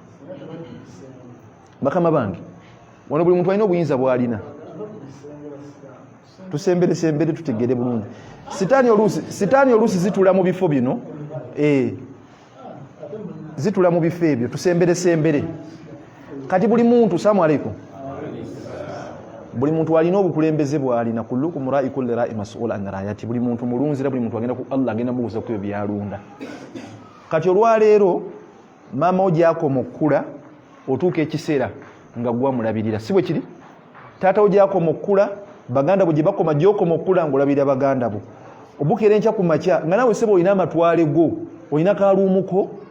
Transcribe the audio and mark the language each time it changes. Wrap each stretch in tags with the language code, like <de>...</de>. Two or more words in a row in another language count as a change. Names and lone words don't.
<lg>bakama bange wano buli muntu alina obuyinza bw'alina tusembere tutegere bulungi sitaani oluusi zitula mu bifo bino zitula mu bifo ebyo tusembere kati buli muntu</lg> <ar>سلام عليكم</ar> <lg>buli muntu alina obukulembeze bw'alina</lg> <ar>كلكم راع كل راع مسؤول عن رعيته</ar> <lg>buli muntu mulunzira buli muntu agenda ku Allah agenda mubuuza ku ebyo byalunda kati olwaleero maama ogyako mukula otuuka ekiseera nga gwa mulabirira si bwe kiri taata ogyako mukula baganda bwe gye bakoma gy'okoma okula ng'olabirira baganda bo obukera enkya ku makya nga nawe sebo olina amatwale go olina kaaluumuko</lg>